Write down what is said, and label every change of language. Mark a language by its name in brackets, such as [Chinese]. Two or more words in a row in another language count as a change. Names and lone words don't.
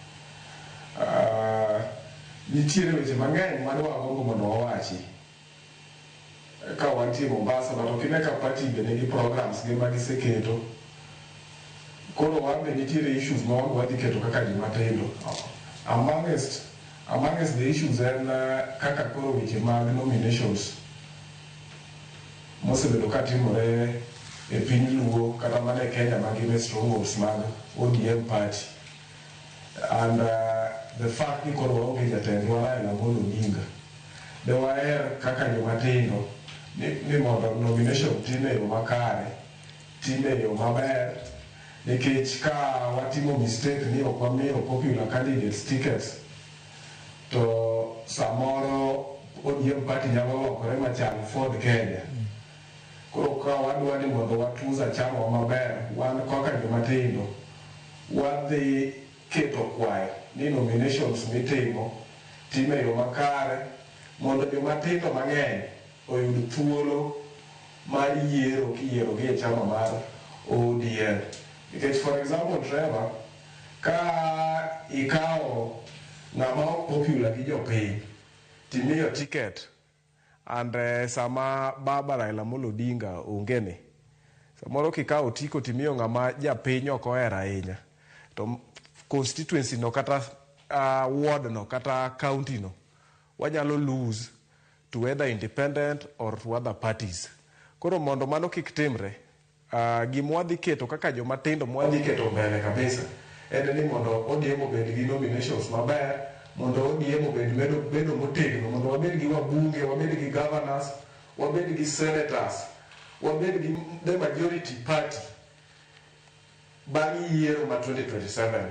[Luo (Kenya and Tanzania)] Nitiere weche mang'eny mane wagombo mondo wawachi ka wantie Mombasa, to kine ka party be nigi programs gi magiseketo. Koro wambe nitiere issues ma wadhi keto kaka joma tindo. [English] Amongst the issues [Luo (Kenya and Tanzania)] en kaka koro weche mag nominations mosebedo ka timore e piny Luo kata mana e Kenya mangima, strongholds mag ODM party, [English] and the fact [Luo (Kenya and Tanzania)] ni koro waonge jatendwa Raila Amolo Odinga. De waher kaka joma tindo ni mondo nomination time e yo makare, time e yo maber, nikech ka watimo mistake ni ok wamiyo [English] popular candidates tickets, [Luo (Kenya and Tanzania)] to samoro ODM party nyalo lokore machal Ford Kenya. Koro ka wadwa ni mondo watuza chama maber, wan kaka joma tindo wadhi keto kwayo ni nominations mitimo time e yo makare, mondo joma tindo mang'eny oyud thuolo mar yiero kiyiero gi e chama mar ODM. [English] Because for example, [Luo (Kenya and Tanzania)] Trevor, ka ikawo ng'ama popular gi jopiny timiyo ticket, and sama baba Raila Amolo Odinga ongene, samoro kikawo tiko timiyo ng'ama japiny ok ohero ahinya, to constituency no kata ward no kata county no wanyalo [English] lose to whether independent or to other parties. [Luo (Kenya and Tanzania)] Koro mondo mano kik timre, gimwadhi keto kaka joma tindo mwadhi keto mbele kabisa en ni mondo ODM obed gi nominations maber, mondo ODM obed bedo motegno, mondo wabed gi wabunge, wabed gi governors, wabed gi senators, wabed gi [English] the majority party [Luo (Kenya and Tanzania)] bang' yiero ma 2027.